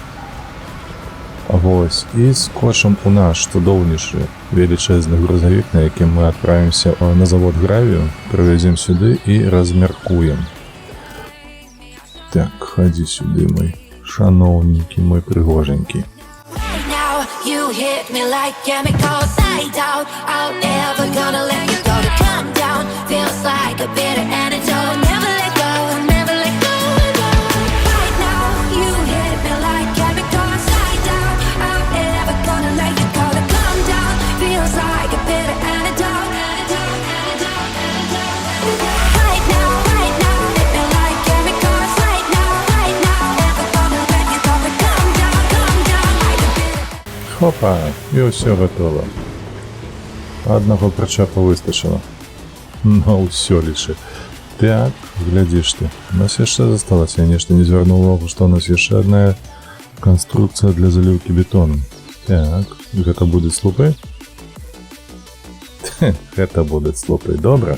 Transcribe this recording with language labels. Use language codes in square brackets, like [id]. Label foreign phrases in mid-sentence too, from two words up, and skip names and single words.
[be] Вось, і скочым у наш цудоўнейшы велічэзны грузавік, на якім мы адправімся на завод гравію, прывязем сюды і размяркуем. Так, хадзі сюды, мой шаноўненькі, мой прыгоженькі. [en] You hit me like chemicals, I doubt I'm never gonna let you go. To come down feels like a bitter antidote. Never let go, never let go. Right now, you hit me like chemicals, I doubt I'm never gonna let you go. To come down feels like a bitter antidote. Right now, hit me like chemicals. Right now, never gonna let you go. To come down like a bitter. [be] Хопа, і ўсё гатова. Аднаго прычэпа выстачыла. На ўсё лічы. Так, глядзіш ты. У нас яшчэ засталася. Я нешта не звярнуў увагу, што у нас яшчэ адна канструкцыя для заліўкі бетону. Так, гэта будзе слупы? Гэта будзе слупы, добра.